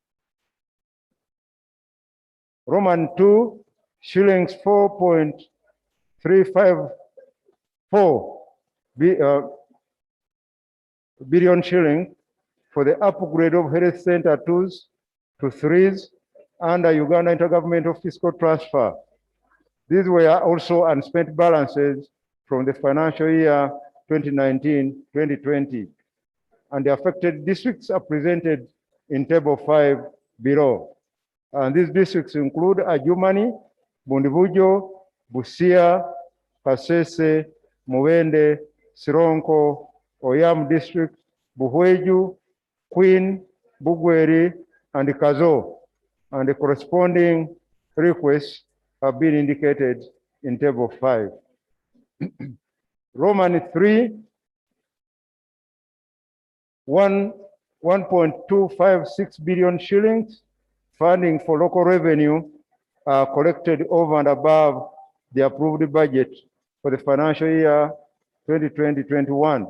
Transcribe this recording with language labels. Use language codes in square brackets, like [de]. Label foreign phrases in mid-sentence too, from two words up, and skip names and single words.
[en] Roman 2, shillings 4.354 billion shillings for the upgrade of health center 2s to 3s under Uganda Intergovernmental Fiscal Transfer. These were also unspent balances from the financial year 2019-2020. And the affected districts are presented in table 5 below. And these districts include Ajumani, Bundibujo, Busia, Kasese, Muwende, Sironko, Oyam district, Buhweju, Queen, Bugweri, and Kazo. And the corresponding requests have been indicated in table 5. Roman 3, 1.256 billion shillings, funding for local revenue collected over and above the approved budget for the financial year 2020-21.